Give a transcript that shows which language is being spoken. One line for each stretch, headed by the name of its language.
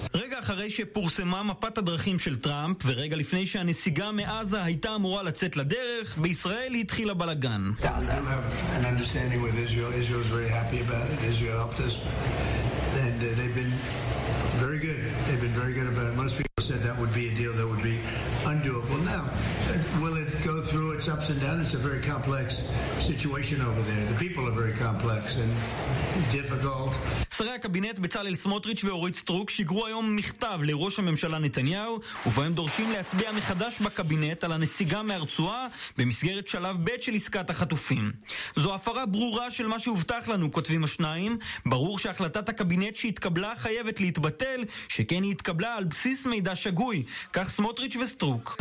Hebrew: רגע אחרי שפורסמה מפת הדרכים של טראמפ, ורגע לפני שהנסיגה מעזה הייתה אמורה לצאת לדרך, בישראל התחילה בלגן.
English: We do have an understanding with Israel. Israel is very happy about it. Israel helped us. And they've been very good. They've been very good about it. Most people said that would be a deal that would be undoable. Now, will it go through its ups and downs? It's a very complex situation over there. The people are very complex and difficult.
Hebrew: שרי הקבינט בצלאל סמוטריץ' ואורית סטרוק שיגרו היום מכתב לראש הממשלה נתניהו, ובהם דורשים להצביע מחדש בקבינט על הנסיגה מהרצועה במסגרת שלב ב' של עסקת החטופים. זו הפרה ברורה של מה שהובטח לנו, כותבים השניים. ברור שהחלטת הקבינט שהתקבלה חייבת להתבטל, שכן היא התקבלה על בסיס מידע שגוי, כך סמוטריץ' וסטרוק.